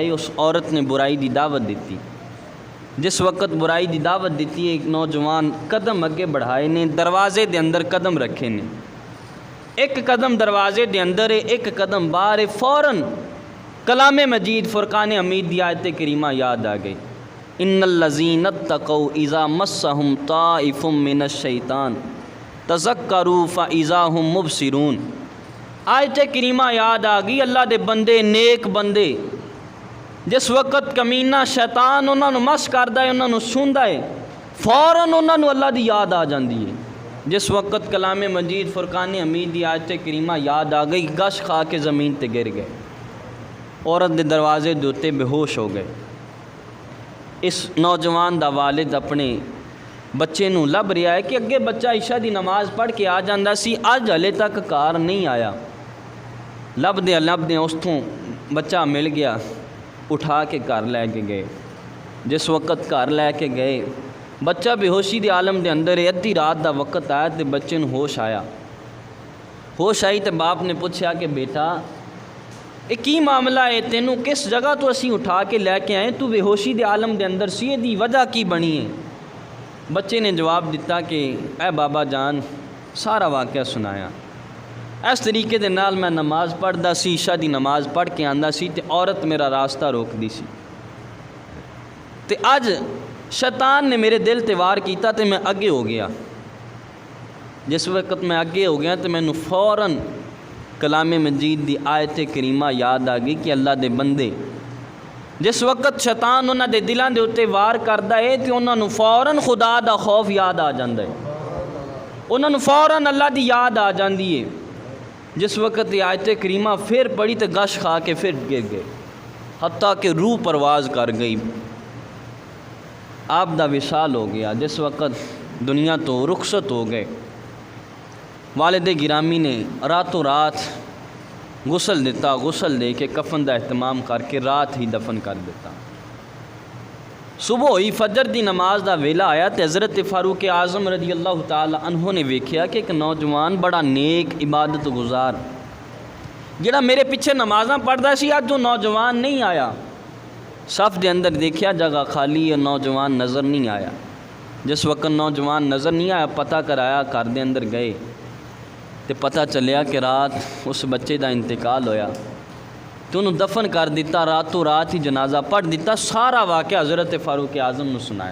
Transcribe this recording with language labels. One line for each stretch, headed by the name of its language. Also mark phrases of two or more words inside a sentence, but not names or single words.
Punjabi: ہے، اس عورت نے برائی دی دعوت دیتی، جس وقت برائی دی دعوت دیتی ہے، ایک نوجوان قدم اگے بڑھائے نے، دروازے دے اندر قدم رکھے نے، ایک قدم دروازے دے اندر ہے، ایک قدم باہر ہے، فوراً کلام مجید فرقان حمید دی آیت کریمہ یاد آ گئی،
Arabic: ان الذین اتقوا اذا مسهم طائف من الشیطان تذکروا فاذا هم مبصرون۔
Punjabi: آیت کریمہ یاد آ گئی، اللہ دے بندے، نیک بندے، جس وقت کمینہ شیطان انہوں نے مس کردا ہے، انہوں نے سندا ہے، فوراً انہوں نے اللہ دی یاد آ جاندی ہے، جس وقت کلام مجید فرقان حمید دی آیت کریمہ یاد آ گئی، گش کھا کے زمین تے گر گئے، عورت دے دروازے دے اتے بے ہوش ہو گئے۔ اس نوجوان دا والد اپنے بچے نو لب رہا ہے کہ اگے بچہ عشاء دی نماز پڑھ کے آ جاندا سی، اج ہلے تک کار نہیں آیا، لب دے اس تھوں بچہ مل گیا، اٹھا کے گھر لے کے گئے، جس وقت گھر لے کے گئے بچہ بے ہوشی دے عالم دے اندر ہے، ادھی رات دا وقت آیا تے بچے نو ہوش آیا، ہوش آئی تے باپ نے پوچھا کہ بیٹا یہ کی معاملہ ہے، تینوں کس جگہ تو اسی اٹھا کے لے کے آئے، تو بے ہوشی دے عالم دے اندر سی، دی وجہ کی بنی ہے؟ بچے نے جواب دیتا کہ اے بابا جان سارا واقعہ سنایا، اس طریقے دے نال میں نماز پڑھدا سی، عشاء دی نماز پڑھ کے آندا سی تے عورت میرا راستہ روک دی سی، تے اج شیطان نے میرے دل تے وار کیتا تے میں اگے ہو گیا، جس وقت میں اگے ہو گیا تے مینوں فوراً کلام مجید دی آیت کریمہ یاد آ گئی کہ اللہ دے بندے جس وقت شیطان انہاں دے دلاں دے اتے وار کردا ہے تے انہاں نوں فوراً خدا دا خوف یاد آ جاندا ہے، انہاں نوں فوراً اللہ دی یاد آ جاندی ہے، جس وقت یہ آیت کریمہ پھر پڑھی تے گش کھا کے پھر گر گئے، حتیٰ کہ روح پرواز کر گئی، آپ دا وصال ہو گیا، جس وقت دنیا تو رخصت ہو گئے، والد گرامی نے راتوں رات غسل دیتا، غسل دے کے کفن دا اہتمام کر کے رات ہی دفن کر دیتا، صبح ہوئی فجر دی نماز دا ویلا آیا تے حضرت فاروق اعظم رضی اللہ تعالی عنہ نے ویکھیا کہ ایک نوجوان بڑا نیک عبادت گزار جڑا میرے پیچھے نمازاں پڑھدا سی، اج وہ نوجوان نہیں آیا، صف دے اندر دیکھیا جگہ خالی ہے، نوجوان نظر نہیں آیا، جس وقت نوجوان نظر نہیں آیا پتہ کرایا، گھر دے اندر گئے تے پتہ چلیا کہ رات اس بچے دا انتقال ہویا، تو انہوں دفن کر دیتا، راتوں رات ہی جنازہ پڑھ دیتا، سارا واقعہ حضرت فاروق اعظم نے سنایا۔